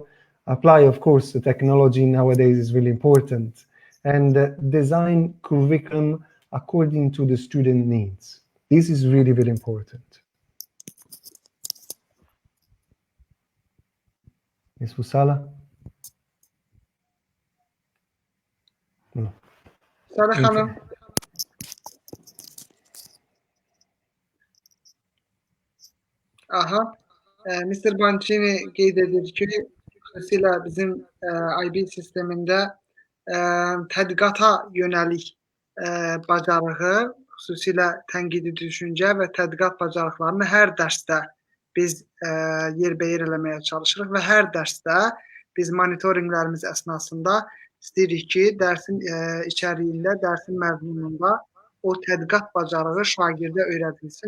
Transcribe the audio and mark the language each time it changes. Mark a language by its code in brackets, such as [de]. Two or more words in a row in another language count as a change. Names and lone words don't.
[en] Apply, of course, the technology nowadays is really important, and design curriculum according to the student needs. This is really, really important. Ms. Fusala? No. [az] Sara xanım. Aha, Mr. Bançini qeyd edir ki, xüsusilə bizim IB sistemində tədqiqata yönəlik bacarığı, xüsusilə tənqidi düşüncə və tədqiqat bacarıqlarını hər dərsdə biz yerbəyer eləməyə çalışırıq və hər dərsdə biz monitorinqlərimiz əsnasında istəyirik ki, dərsin içəriğində, dərsin məzmununda o tədqiqat bacarığı şagirdə öyrədilsin.